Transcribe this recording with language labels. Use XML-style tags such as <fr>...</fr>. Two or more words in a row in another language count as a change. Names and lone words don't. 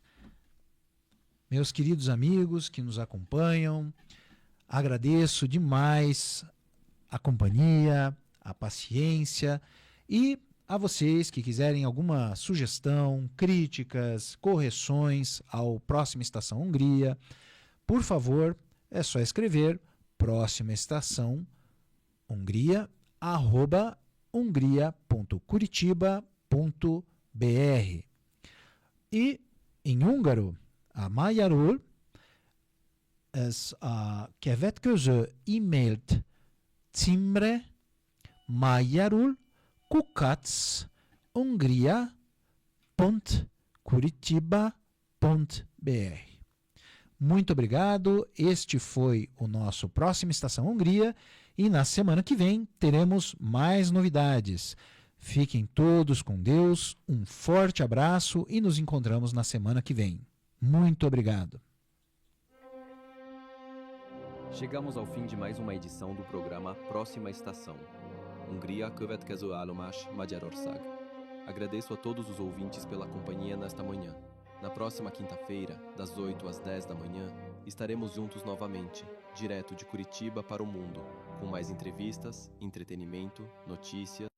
<pt>Meus queridos amigos que nos acompanham, agradeço demais a companhia, a paciência e a vocês que quiserem alguma sugestão, críticas, correções ao Próxima Estação Hungria, por favor, é só escrever Próxima Estação Hungria @hungria.curitiba.br. E em húngaro,</pt> <hu>a magyarul ez a következő e-mailt címre magyarul@hungria.curitiba.br.</hu> <pt>Muito obrigado, este foi o nosso Próxima Estação Hungria e na semana que vem teremos mais novidades. Fiquem todos com Deus, um forte abraço e nos encontramos na semana que vem. Muito obrigado. Chegamos ao fim de mais uma edição do programa Próxima Estação. Hungria,</pt> <hu>következő állomás, Magyarország.</hu> <pt>Agradeço a todos os ouvintes pela companhia nesta manhã. Na próxima quinta-feira, das 8 às 10 da manhã, estaremos juntos novamente, direto de Curitiba para o mundo, com mais entrevistas, entretenimento, notícias</pt>